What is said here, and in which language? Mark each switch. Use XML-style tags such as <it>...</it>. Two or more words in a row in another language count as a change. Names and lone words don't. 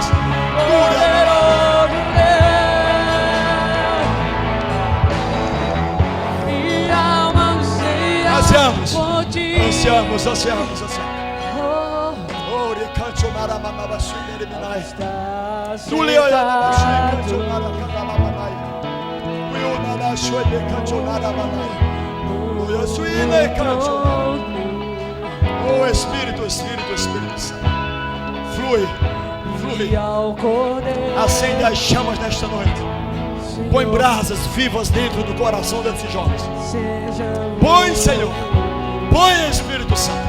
<pt>Poderoso Deus. Minha alma anseia Ansiamos, por ti. ansiamos. Oh, Oh, ele cancionarabalabashu. estás Tu leoia na bashu, sentado cancionarabalabahai. Uio na bashu, ele cancionarabalabahai. Uio suíne cancionarabalabahai. Oh Espírito, Espírito, Espírito Santo. Flui, flui. e ao Cordeiro. Acende as chamas nesta noite. Põe brasas vivas dentro do coração desses jovens. Põe, Senhor. Põe, Espírito Santo.</pt>